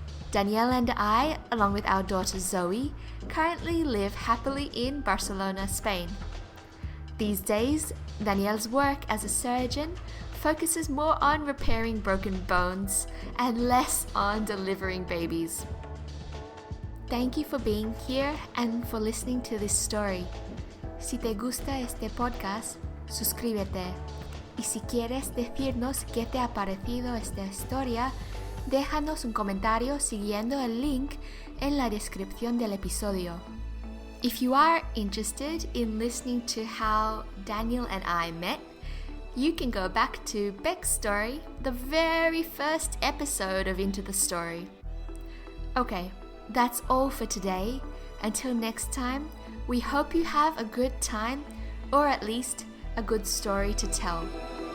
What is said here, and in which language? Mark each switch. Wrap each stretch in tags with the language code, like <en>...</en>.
<en>Daniel and I, along with our daughter Zoe, currently live happily in Barcelona, Spain. These days, Daniel's work as a surgeon focuses more on repairing broken bones and less on delivering babies. Thank you for being here and for listening to this story.</en> <es>Si te gusta este podcast, suscríbete. Y si quieres decirnos qué te ha parecido esta historia, déjanos un comentario siguiendo el link en la descripción del episodio.</es> <en>If you are interested in listening to how Daniel and I met, you can go back to Beck's story, the very first episode of Into the Story. Okay, that's all for today. Until next time, we hope you have a good time, or at least a good story to tell.</en>